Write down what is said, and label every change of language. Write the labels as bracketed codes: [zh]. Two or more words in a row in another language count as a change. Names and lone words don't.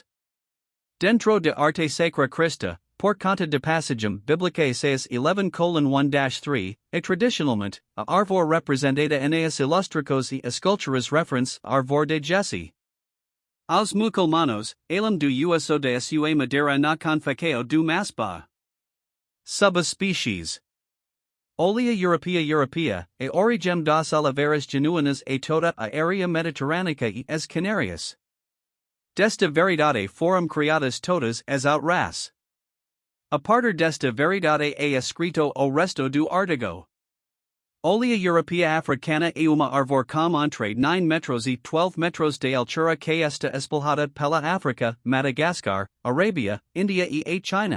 [pt] Dentro de arte sacra cristã, por conta de passagem bíblica Isaías 11:1-3, e tradicionalmente, a árvore representada em as ilustrações e esculturas reference à árvore de Jesse. Aos muçulmanos, elam do uso de sua madeira na confecção do masbah. Subspecies. Olea europaea, a origem das oliveiras genuínas e toda a área mediterrânea e as Canárias. Desta variedade foram criadas todas as outras. A partir desta variedade é escrito o resto do artigo. Olea europaea africana é uma árvore com entre 9 metros e 12 metros de altura que está espalhada pela África, Madagascar, Arábia, Índia e a China.